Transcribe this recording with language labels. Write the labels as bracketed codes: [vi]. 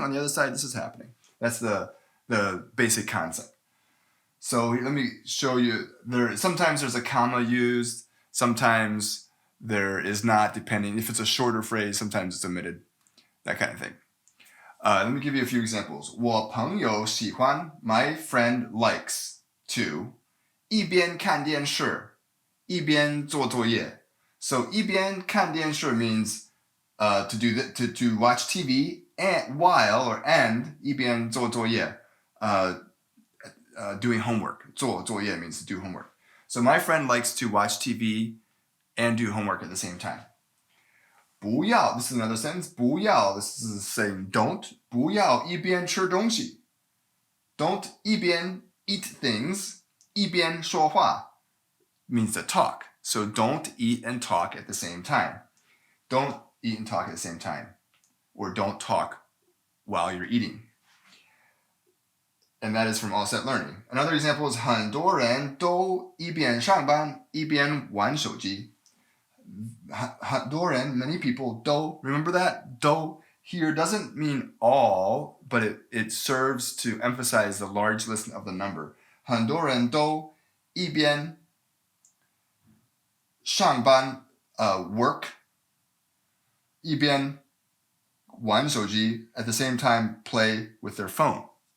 [en] On the other side, this is happening. That's the basic concept. So let me show you. Sometimes there's a comma used. Sometimes there is not, depending. If it's a shorter phrase, sometimes it's omitted. That kind of thing. Let me give you a few examples. [zh] 我朋友喜欢, [en] my friend likes to, [zh] 一边看电视, 一边做作业. [en] So [zh] 一边看电视 [en] means to watch TV and while [zh] 一边做作业, [en] doing homework. [zh] 做作业 [en] means to do homework. So my friend likes to watch TV and do homework at the same time. 不要, this is another sentence. 不要, this is saying don't. [zh] 不要一边吃东西. [en] Don't 一边 eat things. [zh] 一边说话 [en] means to talk. So don't eat and talk at the same time. Don't eat and talk at the same time. Or don't talk while you're eating. And that is from All Set Learning. Another example is [zh] 很多人都一边上班一边玩手机. 很多人, [en] many people, 都, remember that? 都 here doesn't mean all, but it serves to emphasize the large list of the number. [zh] 很多人都一边上班, [en] work, [zh] 一边玩手机, [en] at the same time play with their phone.